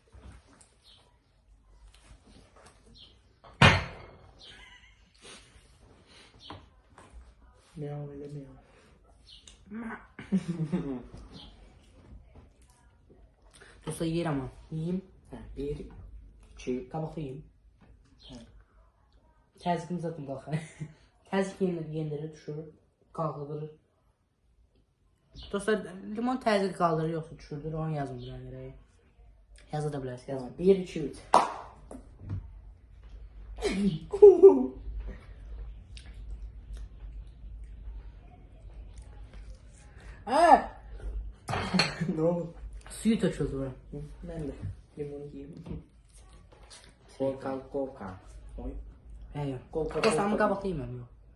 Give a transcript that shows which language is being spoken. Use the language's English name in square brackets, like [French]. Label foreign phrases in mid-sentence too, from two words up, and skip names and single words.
[Turkish] Miyav öyle miyav. Dostlar, yer ama. Yiyeyim. Ha, bir, iki, Kabuklu yiyeyim. ha. [Azerbaijani] Təzyiqini zaten qalxar. Təzyiq yendirir, düşürür, qalxıdırır. Dostlar, limon təzyiq qaldırır, yoxsa düşürdür, onu yazmır gərək. Yazı da bilərsiniz, yazın. Ha, bir, iki, üç. Aa! [Turkish] Ne oldu? Suyu töküldü bura. Ben de limon yiyeyim. Coca. Oy. [Azerbaijani] Hə, yox. Coca. Dostlar, amma qabaqda yeməm, yox.